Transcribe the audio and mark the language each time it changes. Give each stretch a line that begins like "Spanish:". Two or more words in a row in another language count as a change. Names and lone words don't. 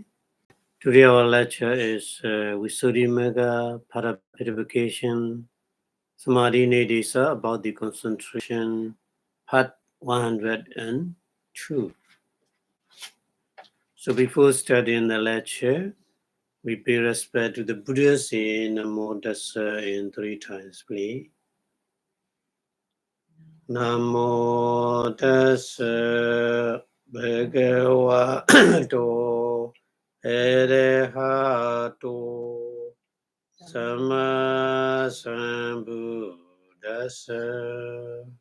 English: Today our lecture is Visuddhimagga Purification Samadhi Nidesa about the concentration, part 102. So before studying the lecture, we pay respect to the Buddhas in Namo Tassa in 3 times, please.
Pali: Namo Tassa Bhagavato Arahato Sama Sambuddhassa.